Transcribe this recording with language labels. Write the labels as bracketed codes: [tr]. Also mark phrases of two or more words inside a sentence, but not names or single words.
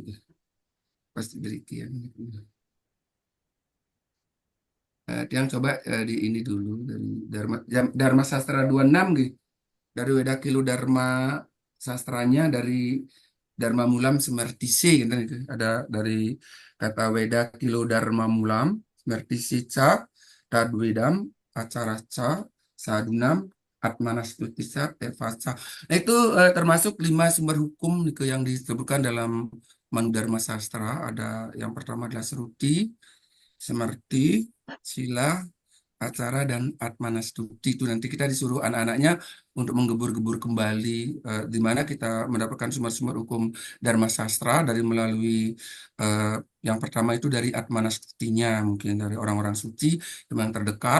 [id] Pasti demikian. Yang coba di ini dulu dari Dharma Sastra 26 gitu. Dari Weda Kilo Dharma Sastranya dari Dharma Mulam Semertisi gitu, itu. Ada dari kata [sa] Weda Kilo Dharma Mulam Semertisi Ca Tadwedam Acara Ca Sadunam Atmanastutisa Tevaca. [id] Nah itu termasuk 5 sumber hukum gitu, yang disebutkan dalam Manudharma Sastra. Ada yang pertama adalah Seruti, Semerti, Sila, acara dan Atmanastuti. Itu nanti kita disuruh anak-anaknya untuk menggebur-gebur kembali di mana kita mendapatkan sumber-sumber hukum Dharma Sastra dari melalui eh, yang pertama itu dari Atmanastutinya, mungkin dari orang-orang suci yang terdekat.